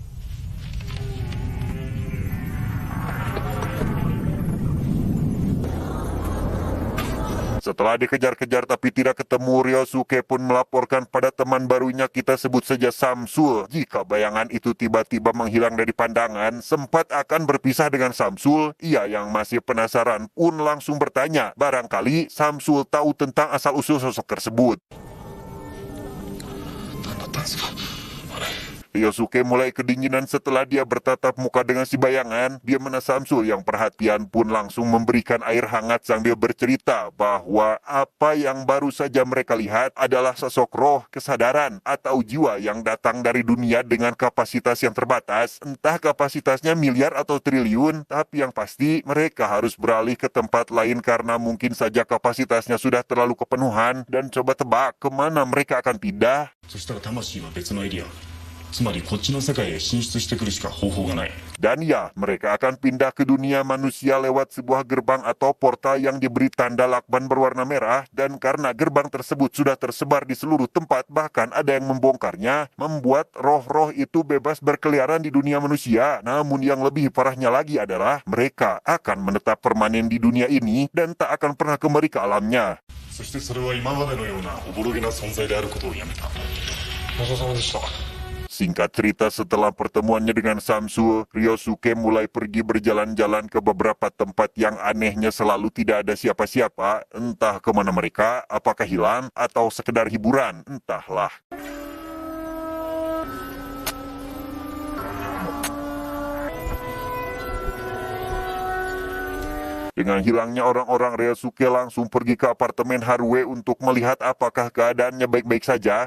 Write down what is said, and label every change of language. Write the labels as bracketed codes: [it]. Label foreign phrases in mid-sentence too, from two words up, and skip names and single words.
[id] Setelah dikejar-kejar tapi tidak ketemu, Ryosuke pun melaporkan pada teman barunya, kita sebut saja Samsul. Jika bayangan itu tiba-tiba menghilang dari pandangan, sempat akan berpisah dengan Samsul, ia yang masih penasaran pun langsung bertanya, barangkali Samsul tahu tentang asal-usul sosok tersebut. [ja] 何だったんですかあれ。 [id] Ryosuke mulai kedinginan setelah dia bertatap muka dengan si bayangan. Dia mana Samsul yang perhatian pun langsung memberikan air hangat sambil bercerita bahwa apa yang baru saja mereka lihat adalah sosok roh, kesadaran, atau jiwa yang datang dari dunia dengan kapasitas yang terbatas. Entah kapasitasnya miliar atau triliun, tapi yang pasti mereka harus beralih ke tempat lain karena mungkin saja kapasitasnya sudah terlalu kepenuhan. Dan coba tebak kemana mereka akan pindah. [ja] そしたら魂は別のエリア、つまりこっちの世界へ進出してくるしか方法がない。 [id] Dan ya, mereka akan pindah ke dunia manusia lewat sebuah gerbang atau portal yang diberi tanda lakban berwarna merah. Dan karena gerbang tersebut sudah tersebar di seluruh tempat, bahkan ada yang membongkarnya, membuat roh-roh itu bebas berkeliaran di dunia manusia. Namun yang lebih parahnya lagi adalah mereka akan menetap permanen di dunia ini dan tak akan pernah kembali ke alamnya. [ja] そしてそれは今までのようなおぼろげな存在であることをやめた。ごちそうさまでした。 [id] Singkat cerita, setelah pertemuannya dengan Samsul, Ryosuke mulai pergi berjalan-jalan ke beberapa tempat yang anehnya selalu tidak ada siapa-siapa. Entah kemana mereka, apakah hilang atau sekedar hiburan, entahlah. Dengan hilangnya orang-orang, Ryosuke langsung pergi ke apartemen Haruo untuk melihat apakah keadaannya baik-baik saja.